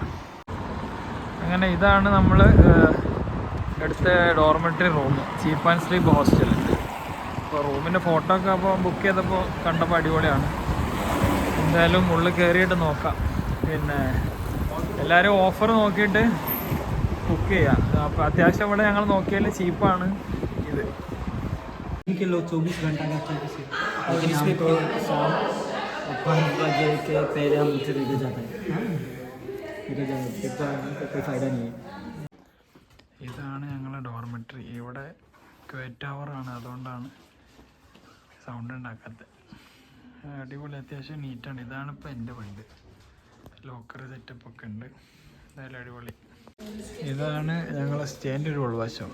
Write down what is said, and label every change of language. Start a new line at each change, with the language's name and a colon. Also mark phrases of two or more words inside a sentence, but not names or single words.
Malayalam: അങ്ങനെ ഇതാണ് നമ്മൾ എടുത്ത
English: dormitory room,
Malayalam: ചീപ്പ് ആൻഡ് സ്ലീപ്പ് ഹോസ്റ്റൽ. അപ്പോൾ റൂമിൻ്റെ ഫോട്ടോ ഒക്കെ അപ്പോൾ ബുക്ക് ചെയ്തപ്പോൾ കണ്ടപ്പോൾ അടിപൊളിയാണ്. എന്തായാലും ഉള്ളിൽ കയറിയിട്ട് നോക്കാം. പിന്നെ എല്ലാവരും ഓഫർ നോക്കിയിട്ട് ബുക്ക് ചെയ്യാം. അപ്പോൾ അത്യാവശ്യം ഇവിടെ ഞങ്ങൾ നോക്കിയാൽ ചീപ്പാണ് ഇത്.
Hindi: किलो 24 घंटा का लेकिन इसमें तो शाम 5 बजे के पहले हम उसे लेके जाते हैं. लेके जाने कोई फ़ायदा नहीं है.
Malayalam: ഇതാണ് ഞങ്ങളുടെ ഡോർമെട്രി. ഇവിടെ ക്വയറ്റ് ടവറാണ്, അതുകൊണ്ടാണ് സൗണ്ട് ഉണ്ടാക്കാത്തത്. അടിപൊളി, അത്യാവശ്യം നീറ്റാണ്. ഇതാണ് ഇപ്പോൾ എൻ്റെ ബെഡ്. ലോക്കർ സെറ്റപ്പൊക്കെ ഉണ്ട്. എന്തായാലും അടിപൊളി. ഇതാണ് ഞങ്ങളെ സ്റ്റേൻ്റെ ഒരു ഉൾവശം.